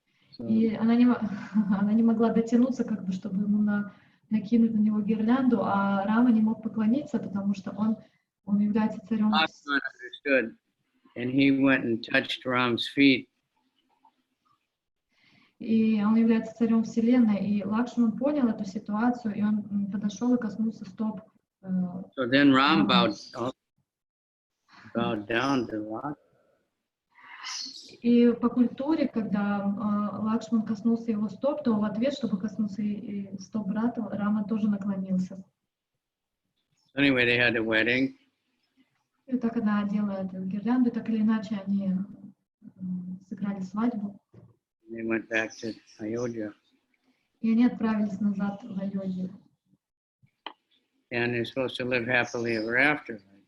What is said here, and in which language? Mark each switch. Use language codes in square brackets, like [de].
[en] So, [ru] и она не могла дотянуться, как бы, чтобы ему накинуть на него гирлянду, а Рама не мог поклониться, потому что он является царем. [en] Lakshmana understood, and he went and touched Ram's feet. [ru] И он является царем вселенной, и Лакшман понял эту ситуацию, и он подошел и коснулся стоп. [en] So then Ram bowed down to Lakshmana. [ru] И по культуре, когда Лакшман коснулся его стоп, то в ответ, чтобы коснуться и стоп брата, Рама тоже наклонился. [en] Anyway, they had a wedding. [ru] И так она одела эту гирлянду, так или иначе они сыграли свадьбу. [en] They went back to Ayodhya. [ru] И они отправились назад в Айодхию. [en] And they're supposed to live happily ever after.